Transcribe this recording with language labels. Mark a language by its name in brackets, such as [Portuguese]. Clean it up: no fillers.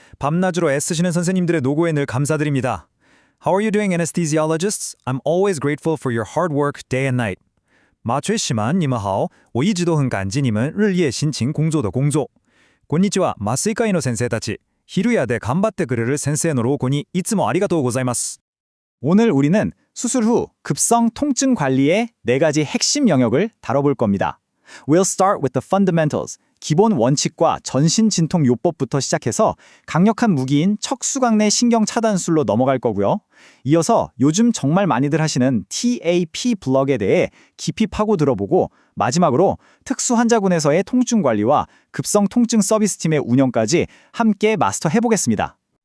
[Korean] 밤낮으로 애쓰시는 선생님들의 노고에 늘 감사드립니다. [English] How are you doing, anesthesiologists? I'm always grateful for your hard work day and night. [Chinese] 麻醉师们你们好，我一直都很感激你们日夜辛勤工作的工作。 [Japanese] こんにちは、麻酔科医の先生たち。昼夜で頑張ってくれる先生の労苦にいつもありがとうございます。 [Korean] 오늘 우리는 수술 후 급성 통증 관리의 4가지 핵심 영역을 다뤄볼 겁니다. [English] We'll start with the fundamentals, [Korean] 기본 원칙과 전신 진통 요법부터 시작해서 강력한 무기인 척수광내 신경 차단술로 넘어갈 거고요. 이어서 요즘 정말 많이들 하시는 TAP 블럭에 대해 깊이 파고 들어보고 마지막으로 특수 환자군에서의 통증 관리와 급성 통증 서비스팀의 운영까지 함께 마스터해보겠습니다.